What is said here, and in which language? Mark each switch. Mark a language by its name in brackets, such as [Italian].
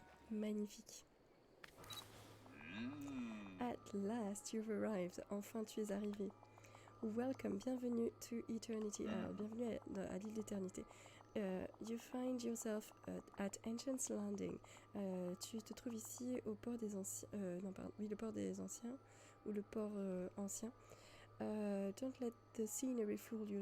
[French] Magnifique. [English] At last you've arrived. [French] Enfin tu es arrivé. [English] Welcome, bienvenue to Eternity Isle. [French] Bienvenue à l'île d'éternité. [English] You find yourself at Ancient's Landing. [French] Tu te trouves ici au port des anciens. Non, pardon. Oui, le port des anciens. Ou le port ancien. [English] Don't let the scenery fool you.